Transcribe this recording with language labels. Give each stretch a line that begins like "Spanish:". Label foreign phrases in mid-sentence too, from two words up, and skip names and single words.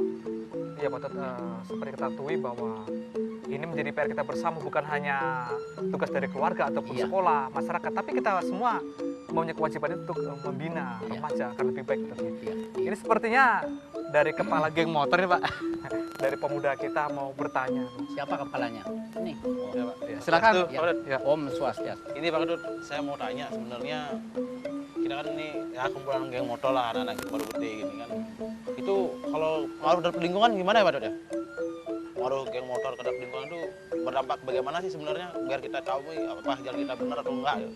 Indonesian: Iya Pak Ketut, seperti kita ketahui bahwa ini menjadi PR kita bersama, bukan hanya tugas dari keluarga ataupun Iya. sekolah, masyarakat, tapi kita semua mempunyai kewajiban untuk membina Iya. remaja agar lebih baik tentunya. Ya. Ini sepertinya dari kepala geng motor nih Pak, dari pemuda kita mau bertanya. Siapa kepalanya? Ini. Ya, Pak. Ya, silakan. Swastiastu, Ya. Pak Ketut. Ya.
Balinese: Om Swastiastu.
Indonesian: Ini Pak Ketut, saya mau tanya sebenarnya kita kan ini ya kumpulan geng motor lah, anak-anak baru gede gini kan. Itu kalau pengaruh terhadap lingkungan gimana ya Pak Ketut ya? Pengaruh geng motor terhadap lingkungan itu berdampak bagaimana sih sebenarnya biar kita tahu apakah jalan kita benar atau enggak ya?